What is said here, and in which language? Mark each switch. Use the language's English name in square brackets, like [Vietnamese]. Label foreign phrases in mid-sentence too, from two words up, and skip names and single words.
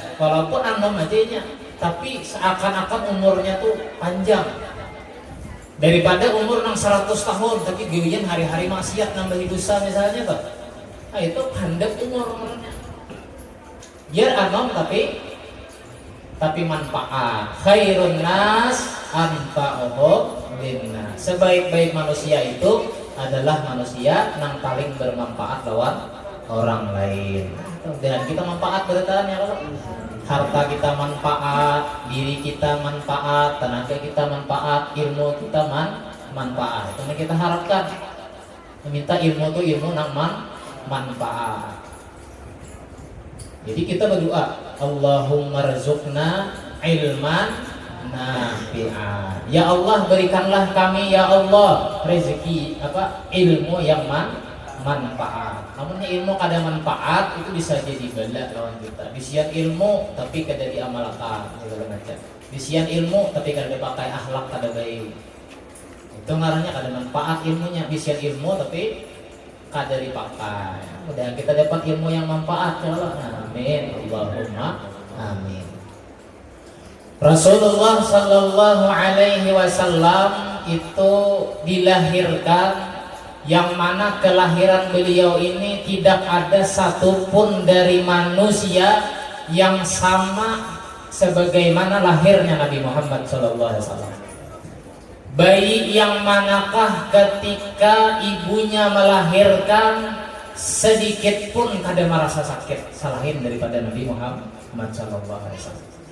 [Banjar] Walaupun anom aja, tapi seakan-akan umurnya tuh panjang. Daripada umur nang 100 tahun, tapi gawian hari-hari maksiat nambahi dosa misalnya tuh. Nah itu handap umurnya. Biar anom tapi manfaat. [Arabic] Khairun nas anfa'uhum linnas. [Indonesian] Sebaik-baik manusia itu adalah manusia yang paling bermanfaat lawan orang lain. Dan kita manfaat bertahan ya kalau harta kita manfaat, diri kita manfaat, tenaga kita manfaat, ilmu kita manfaat. Itu yang kita harapkan. [Banjar] Meminta ilmu itu ilmu nang manfaat. [Indonesian] Jadi kita berdoa, [Arabic] Allahumma rzuqna ilman nafi'an. Ya Allah [Indonesian] berikanlah kami [Arabic] ya Allah [Indonesian] rezeki ilmu yang manfaat. [Banjar] Namun ilmu kada manfaat itu bisa jadi bala lawan kita. Bisian ilmu tapi kada diamalkan segala macam. Bisian ilmu tapi kada dipakai akhlak kada baik. Itu ngarannya kada manfaat ilmunya. Bisian ilmu tapi kada dipakai. [Indonesian] Udah kita dapat ilmu yang manfaat [Arabic] ya Allah. [Indonesian] Amin. [Arabic] Allahumma amin. [Indonesian] Rasulullah [Arabic] sallallahu alaihi wasallam [Indonesian] itu dilahirkan yang mana kelahiran beliau ini tidak ada satupun dari manusia yang sama sebagaimana lahirnya Nabi Muhammad SAW. Bayi yang manakah ketika ibunya melahirkan sedikit pun kada merasa sakit salahin daripada Nabi Muhammad SAW.